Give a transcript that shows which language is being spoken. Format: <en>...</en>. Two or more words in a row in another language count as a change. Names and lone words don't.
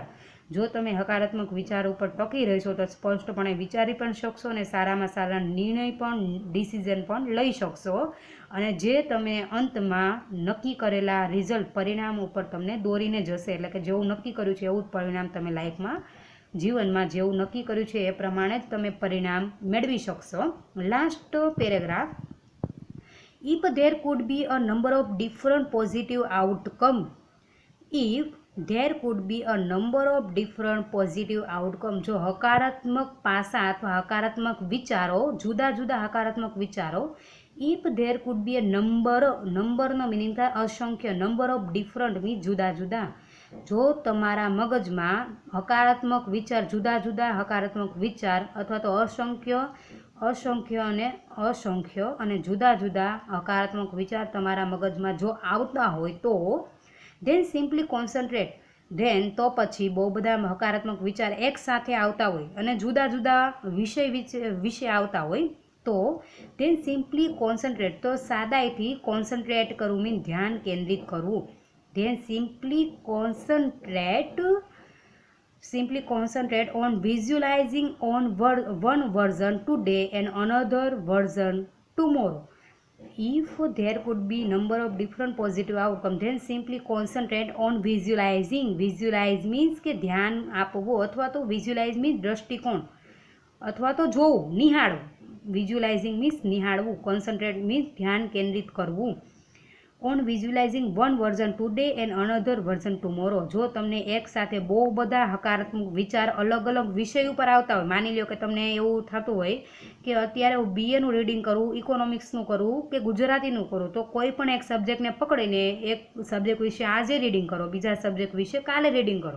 <gu>જો તમે હકારાત્મક વિચાર ઉપર ટકી રહેશો તો સ્પષ્ટપણે વિચારી પણ શકશો અને સારામાં સારા નિર્ણય પણ ડિસિઝન પણ લઈ શકશો અને જે તમે અંતમાં નક્કી કરેલા રિઝલ્ટ પરિણામ ઉપર તમને દોરીને જશે, એટલે કે જેવું નક્કી કર્યું છે એવું જ પરિણામ તમે લાઈફમાં જીવનમાં જેવું નક્કી કર્યું છે એ પ્રમાણે જ તમે પરિણામ મેળવી શકશો.</gu> <en>last paragraph. If there could be a number of different positive outcomes, if there could be a number of different positive outcomes,</en> <gu>જો હકારાત્મક પાસા અથવા હકારાત્મક વિચારો, જુદા જુદા હકારાત્મક વિચારો,</gu> <en>if there could be a</en> <gu>નંબરનો મિનિંગ થાય અસંખ્ય,</gu> <en>number of different means</en> <gu>જુદા જુદા. જો તમારા મગજમાં હકારાત્મક વિચાર, જુદા જુદા હકારાત્મક વિચાર અથવા તો અસંખ્ય અને જુદા જુદા હકારાત્મક વિચાર તમારા મગજમાં જો આવતા હોય તો</gu> <en>then simply concentrate,</en> <gu>ધેન તો પછી બહુ બધા હકારાત્મક વિચાર એક સાથે આવતા હોય અને જુદા જુદા વિષય આવતા હોય તો</gu> <en>then simply concentrate,</en> <gu>તો સાદાઈથી કોન્સન્ટ્રેટ કરવું મીન ધ્યાન કેન્દ્રિત કરવું.</gu> <en>then simply concentrate on visualizing on one version today and another version tomorrow. If there could be number of different positive outcomes, then simply concentrate on visualizing. Visualize means</en> <gu>કે ધ્યાન આપવું અથવા તો</gu> <en>visualize means</en> <gu>દ્રષ્ટિકોણ અથવા તો જોવું, નિહાળવું.</gu> <en>Visualizing means</en> <gu>નિહાળવું,</gu> <en>concentrate means</en> <gu>ધ્યાન કેન્દ્રિત કરવું.</gu> <en>on visualizing one version today and another version tomorrow.</en> <gu>જો તમને એક સાથે બહુ બધા હકારાત્મક વિચાર અલગ અલગ વિષય ઉપર આવતા હોય, માની લો કે તમને એવું થતું હોય કે અત્યારે હું બીએનું રીડિંગ કરું, ઇકોનોમિક્સનું કરું કે ગુજરાતીનું કરું, તો કોઈ પણ એક સબ્જેક્ટને પકડીને એક સબ્જેક્ટ વિશે આજે રીડિંગ કરો, બીજા સબ્જેક્ટ વિશે કાલે રીડિંગ કરો.</gu>